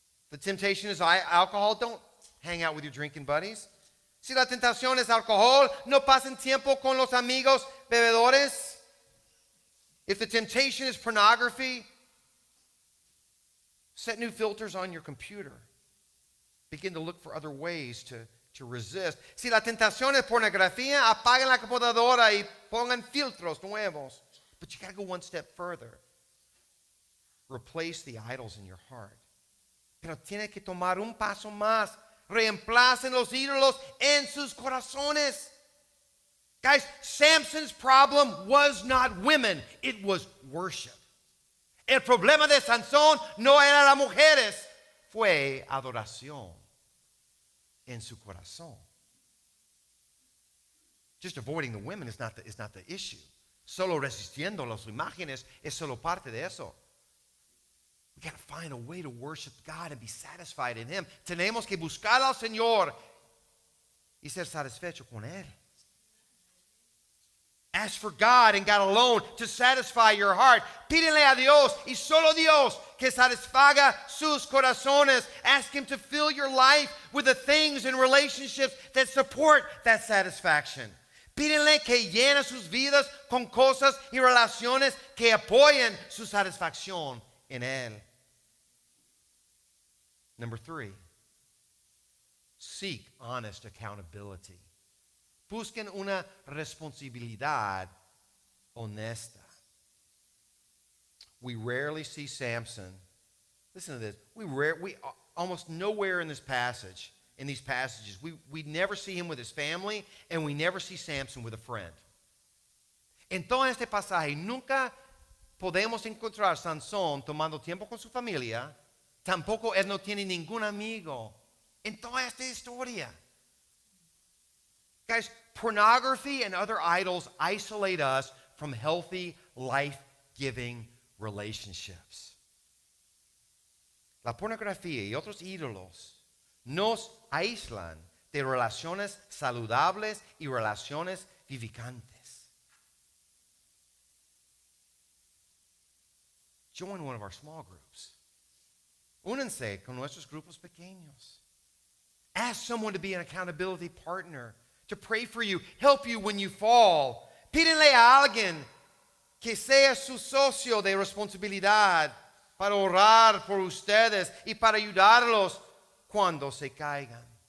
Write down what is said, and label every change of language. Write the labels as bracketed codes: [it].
[en] The temptation is alcohol. Don't hang out with your drinking buddies. [es] Si la tentación es alcohol, no pasen tiempo con los amigos bebedores. [en] If the temptation is pornography, set new filters on your computer. Begin to look for other ways to resist. [es] Si la tentación es pornografía, apaguen la computadora y pongan filtros nuevos. [en] But you got to go one step further. Replace the idols in your heart. [es] Pero tiene que tomar un paso más. Reemplacen los ídolos en sus corazones. [en] Guys, Samson's problem was not women, it was worship. [es] El problema de Sansón no era las mujeres, fue adoración en su corazón. [en] Just avoiding the women is not the issue. [es] Solo resistiendo las imágenes es solo parte de eso. [en] We got to find a way to worship God and be satisfied in Him. [es] Tenemos que buscar al Señor y ser satisfecho con Él. [en] Ask for God and God alone to satisfy your heart. [es] Pídele a Dios y solo Dios que satisfaga sus corazones. [en] Ask Him to fill your life with the things and relationships that support that satisfaction. [es] Pídenle que llene sus vidas con cosas y relaciones que apoyen su satisfacción en Él. [en] Number 3, seek honest accountability. [es] Busquen una responsabilidad honesta. [en] We rarely see Samson. Listen to this. We almost nowhere in this passage, in these passages, we never see him with his family, and we never see Samson with a friend. [es] En todo este pasaje, nunca podemos encontrar a Sansón tomando tiempo con su familia. Tampoco él no tiene ningún amigo en toda esta historia. [en] Guys, pornography and other idols isolate us from healthy, life-giving relationships. [es] La pornografía y otros ídolos nos aíslan de relaciones saludables y relaciones vivificantes. [en] Join one of our small groups. [es] Únanse con nuestros grupos pequeños. [en] Ask someone to be an accountability partner, to pray for you, help you when you fall. [es] Pídenle a alguien que sea su socio de responsabilidad para orar por ustedes y para ayudarlos cuando se caigan.